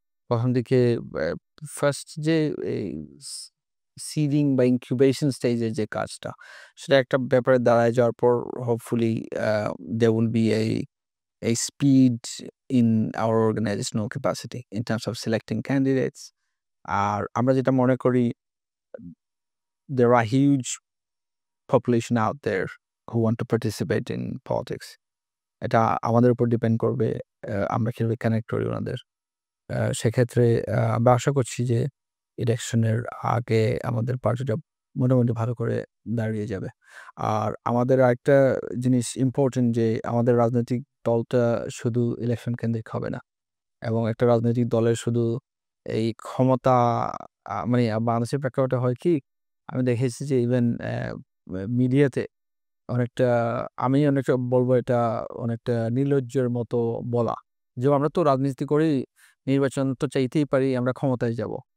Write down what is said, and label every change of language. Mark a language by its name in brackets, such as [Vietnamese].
[Bangla] ১ম দিকে ফার্স্ট যে এই সিডিং বা ইনকিউবেশন স্টেজের যে কাজটা, সেটা একটা ব্যাপারে দাঁড়ায় যাওয়ার পর hopefully [English] there will be a speed in our organizational capacity in terms of selecting candidates. [Bangla] আর আমরা যেটা মনে করি, [English] there are huge population out there who want to participate in politics. [Bangla] এটা আমাদের উপর ডিপেন্ড করবে আমরা কিভাবে কানেক্ট করি ওনাদের। সেক্ষেত্রে আমরা আশা করছি যে ইলেকশনের আগে আমাদের পার্টিটা মোটামুটি ভালো করে দাঁড়িয়ে যাবে। আর আমাদের আরেকটা জিনিস ইম্পোর্টেন্ট যে আমাদের রাজনৈতিক দলটা শুধু ইলেকশন কেন্দ্রিক হবে না, এবং একটা রাজনৈতিক দলের শুধু এই ক্ষমতা মানে বাংলাদেশের প্রেক্ষাপটে হয় কি, আমি দেখেছি যে ইভেন মিডিয়াতে অনেকটা আমি অনেকটা বলবো এটা অনেকটা নির্লজ্জের মতো বলা যে আমরা তো রাজনীতি করি, নির্বাচন তো চাইতেই পারি, আমরা ক্ষমতায় যাব।